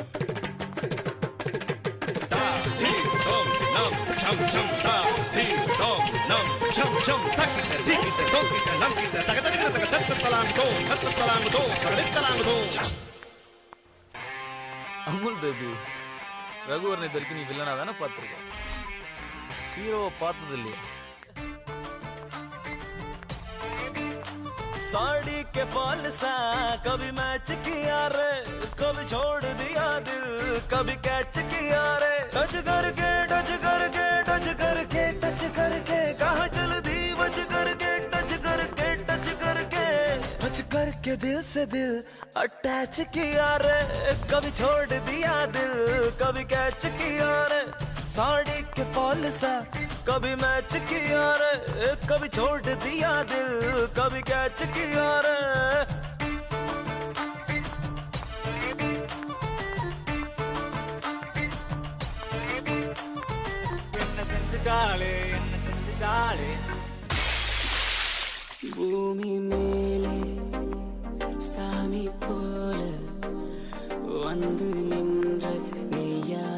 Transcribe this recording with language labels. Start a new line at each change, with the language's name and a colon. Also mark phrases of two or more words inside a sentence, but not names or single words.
Tamil: தா தீம் தோம் நம் சம் சம் தா தீம் தோம் நம் சம் சம் தக்கிட்ட திக்கிட்ட தோக்கிட்ட நம் கிட்ட தக தருகிட தக தத்த தலாங்கு தோ தகலித்தலாங்கு தோ. அமுல் பேபி, ரகுவரன் இது வரைக்கும் நீ வில்லனா தானே பார்த்துருக்க, ஹீரோவை பார்த்தது இல்லையா?
Hindi: साड़ी के फॉल सा कभी मैच किया रे, कभी छोड़ दिया दिल, कभी कैच किया रे. टच करके टच करके टच करके टच करके कहाँ चल दी बच करके टच करके टच करके टच करके दिल से दिल अटैच किया रे. कभी छोड़ दिया दिल, कभी कैच किया रे. साड़ी के फॉल सा कभी मैच किया रे, कभी छोड़ दिया दिल, कभी कैच किया रे.
Tamil: என்ன செஞ்சுட்டாளே பூமி மேலே சாமி போல வந்து நின்ற நீ